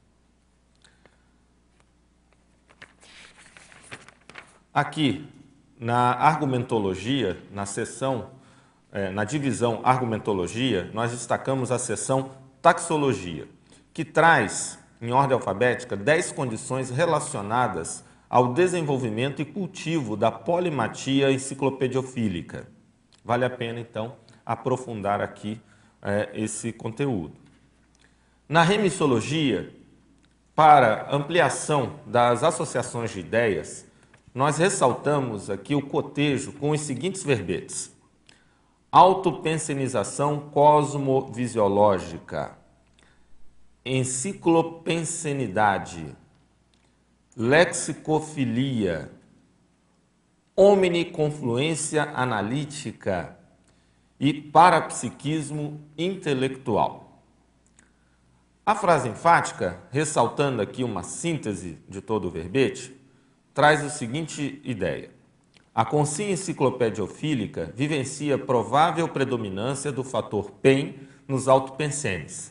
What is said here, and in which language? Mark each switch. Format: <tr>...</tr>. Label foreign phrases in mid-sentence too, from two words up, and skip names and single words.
<pt>Aqui, na argumentologia, na divisão argumentologia, nós destacamos a seção taxologia, que traz, em ordem alfabética, 10 condições relacionadas ao desenvolvimento e cultivo da polimatia enciclopediofílica. Vale a pena, então, aprofundar aqui esse conteúdo. Na remissologia, para ampliação das associações de ideias, nós ressaltamos aqui o cotejo com os seguintes verbetes: autopensenização cosmovisiológica, enciclopensenidade, lexicofilia, omniconfluência analítica e parapsiquismo intelectual. A frase enfática, ressaltando aqui uma síntese de todo o verbete, traz a seguinte ideia: a consciência enciclopediofílica vivencia provável predominância do fator PEN nos autopensenes.</pt>